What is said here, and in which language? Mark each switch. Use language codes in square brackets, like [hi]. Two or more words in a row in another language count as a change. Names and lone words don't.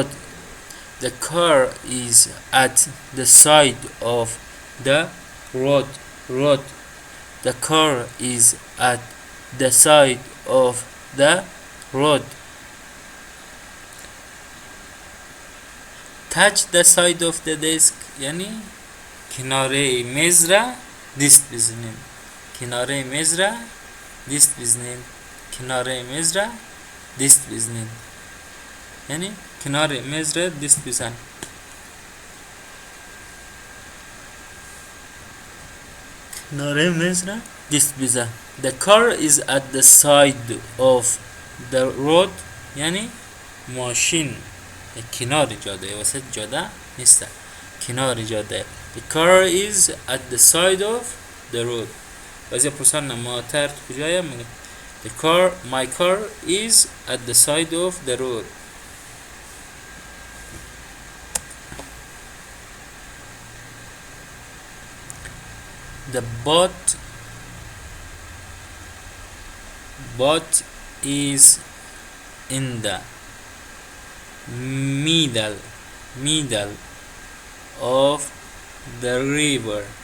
[en] The car is at the side of the road. Road. The car is at the side of the road. Touch the side of the desk [fa] یعنی کناره میز را دست بزنیم. کناره میز را دست بزنیم. کناره میز را دست بزنیم. یعنی کنار میز را دست بزن. کنار میز را دست بزن. [en] The car is at the side of the road [fa] یعنی ماشین کنار جاده وسط جاده نیست. کنار جاده. [en] The car is at the side of the road. [fa] بعضی پرسان ماتر کجاست؟ میگه [en] my car is at the side of the road. The boat is in the middle of the river.